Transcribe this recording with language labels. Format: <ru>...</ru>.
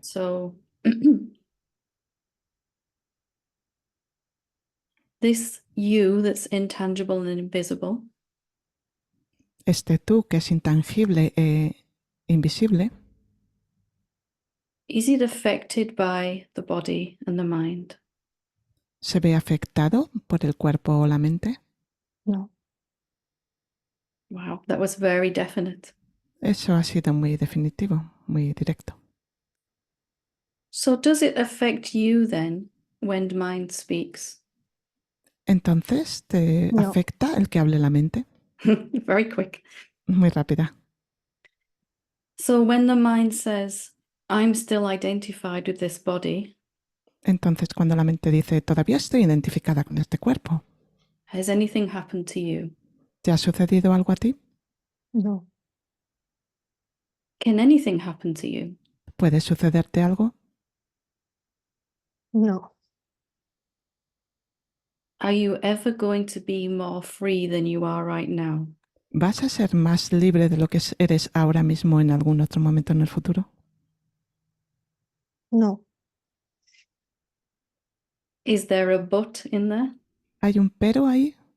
<en>So this you that's intangible and invisible,</en> <es>Este tú que es intangible e invisible,</es> <en>is it affected by the body and the mind?</en> <es>¿se ve afectado por el cuerpo o la mente? No.</es> <en>Wow, that was very definite.</en> <es>Eso ha sido muy definitivo, muy directo.</es> <en>So does it affect you then when mind speaks?</en> <es>Entonces, ¿te No. afecta el que hable la mente?</es> <en>Very quick.</en> <es>Muy rápida.</es> <en>So when the mind says, I'm still identified with this body,</en> <es>Entonces, cuando la mente dice, todavía estoy identificada con este cuerpo,</es> <en>has anything happened to you?</en> <es>¿te ha sucedido algo a ti? No.</es> <en>Can anything happen to you?</en> <es>¿Puede sucederte algo? No.</es> <en>Are you ever going to be more free than you are right now?</en> <es>¿Vas a ser más libre de lo que eres ahora mismo en algún otro momento en el futuro? No.</es> <en>Is there a but in there?</en> <es>¿Hay un pero ahí?</es>